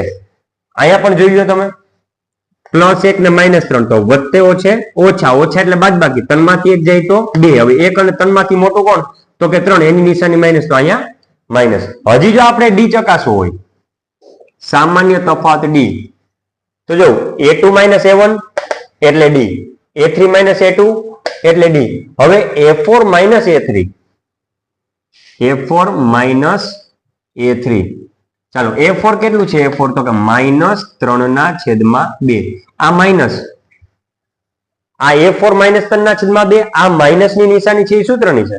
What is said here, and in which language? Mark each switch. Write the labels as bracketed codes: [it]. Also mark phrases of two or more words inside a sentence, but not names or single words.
[gu] અહીંયા પણ જોઈ લો તમે +1 ને -3 તો વત્તે ઓછે ઓછા ઓછા એટલે બાદબાકી 3 માંથી 1 જાય તો 2। હવે 1 અને 3 માંથી મોટો કોણ તો કે 3 એની નિશાની માઇનસ તો અહીંયા માઇનસ। હજી જો આપણે d ચકાસવું હોય સામાન્ય તફાવત d તો જો a2 - a1 એટલે d a3 - a2 એટલે d। હવે a4 - a3 a4 - a3 ચાલો a4 કેટલું છે a4 તો કે -3/2 આ માઇનસ આ a4 -3/2 આ માઇનસ ની નિશાની છે એ સૂત્રની છે।